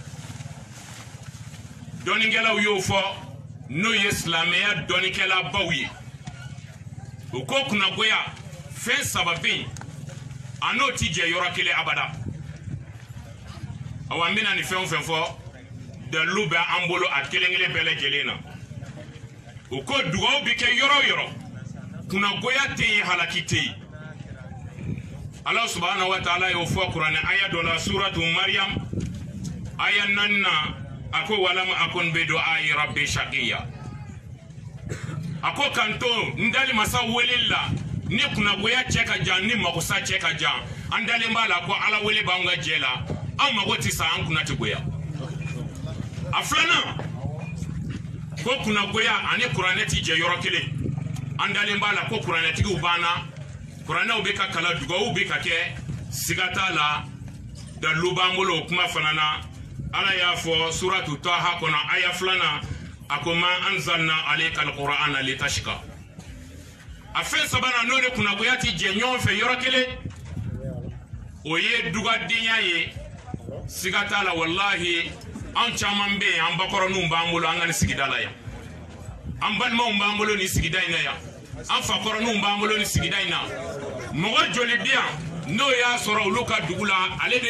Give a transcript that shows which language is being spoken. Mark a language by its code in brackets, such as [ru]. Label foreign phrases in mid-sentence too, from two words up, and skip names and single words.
[bm] dɔnnikɛlaw y'o fɔ n'o ye silamɛya dɔnnikɛlabaw ye u ko kunnagoya fɛn saba bɛ yen a n'o ti jɛ yɔrɔ kelen abada awa n bɛna nin fɛn o fɛn fɔ dalilu bɛ an bolo a kelen-kelen bɛɛ lajɛlen na u ko dugawu bɛ kɛ yɔrɔ o yɔrɔ kunnagoya tɛ yen halaki tɛ yen [ar] الله سبحانه وتعالى [bm] y'o fɔ kuranɛ aya dɔ la suratu Maryam aya 4 na a ko [ar] ولم أكن بدعاء ربي شقيا [bm] a ko kanto n dali masa weleli la ni kunnagoya cɛ ka jan ni magosa cɛ ka jan an dalen b'a la ko ala wele b'anw ka jɛ la an mago tɛ sa an kunna tɛ goya a filanan ko kunnagoya ani kuranɛ tɛ jɛ yɔrɔ kelen an dalen b'a la ko kuranɛtigiw banna kuranɛw bɛ ka kala dugawu bɛ ka kɛ siga t'a la dalilu b'an bolo o kuma fana na ala y'a fɔ suratu Taha kɔnɔ aya 2 na a ko [ar] ما أنزلنا عليك القرآن لتشقى [bm] a fɛn sabanan n'o de kunnagoya tɛ jɛ ɲɔgɔn fɛ yɔrɔ kelen o ye dugadenya ye siga t'a la wallahi an caman bɛ yen an bakɔrɔninw b'an bolo an ka nin sigida la yan an balimaw b'an bolo nin sigida in na yan an fakɔrɔninw b'an bolo nin sigida in na mɔgɔ joli bɛ yan n'o y'a sɔrɔ olu ka dugu la ale de